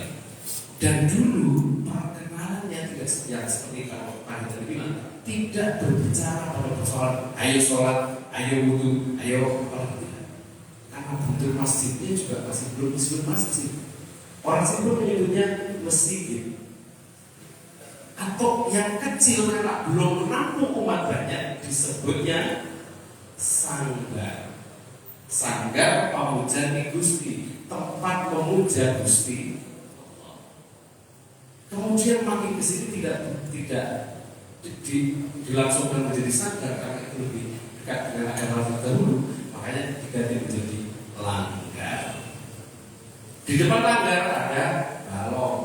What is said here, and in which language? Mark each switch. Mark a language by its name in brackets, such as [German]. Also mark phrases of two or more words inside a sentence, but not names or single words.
[Indonesian] Dan dulu perkenalannya tidak seperti kalau Anda bilang, tidak berbicara pada persoalan ayo sholat, ayo wudu, ayo apa. Karena bentuk masjidnya juga masih belum disebut masjid. Orang Cirebon menyebutnya masjid. Atau yang kecil karena belum menampung umat banyak disebutnya sanggar. Sanggar pamujan Gusti, tempat memuja Gusti. Kemudian makin ke sini tidak dilangsungkan menjadi sanggar karena itu lebih dekat dengan era terdahulu, makanya diganti menjadi langgar. Di depan langgar ada balong.